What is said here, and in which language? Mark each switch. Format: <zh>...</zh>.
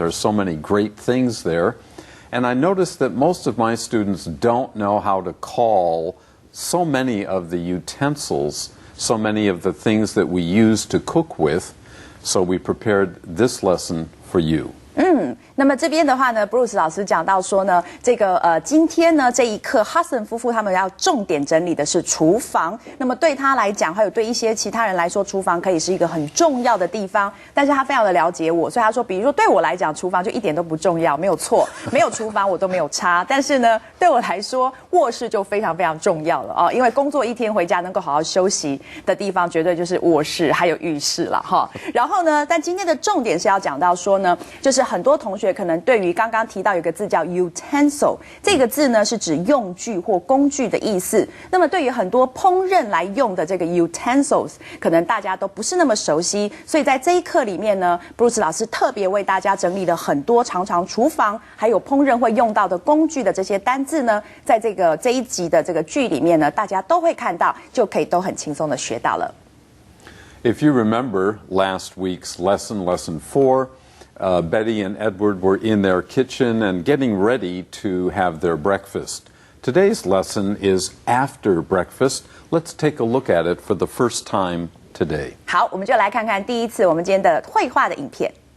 <en>There's so many great things there. And I noticed that most of my students don't know how to call so many of the utensils, so many of the things that we use to cook with. So we prepared this lesson for you.</en> <zh>那么这边的话呢 Bruce 老师讲到说呢，这个今天呢这一课 Hudson 夫妇他们要重点整理的是厨房。那么对他来讲，还有对一些其他人来说，厨房可以是一个很重要的地方。但是他非常的了解我，所以他说，比如说对我来讲，厨房就一点都不重要，没有错，没有厨房我都没有差。但是呢，对我来说，卧室就非常非常重要了哦，因为工作一天回家能够好好休息的地方，绝对就是卧室还有浴室了哈。然后呢，但今天的重点是要讲到说呢，就是很多同学可能对于刚刚提到有个字叫 utensil， 这个字呢是指用具或工具的意思。那么对于很多烹饪来用的这个 utensils， 可能大家都不是那么熟悉，所以在这一课里面呢 ，Bruce 老师特别为大家整理了很多常常厨房还有烹饪会用到的工具的这些单字呢，在这一集的这个句里面呢，大家都会看到，就可以都很轻松的学到了。</zh> <en>If you remember last week's lesson, Lesson 4, Betty and Edward were in their kitchen and getting ready to have their breakfast. Today's lesson is after breakfast. Let's take a look at it for the first time today.</en> <zh>好，我们就来看看第一次我们今天的绘画的影片。</zh>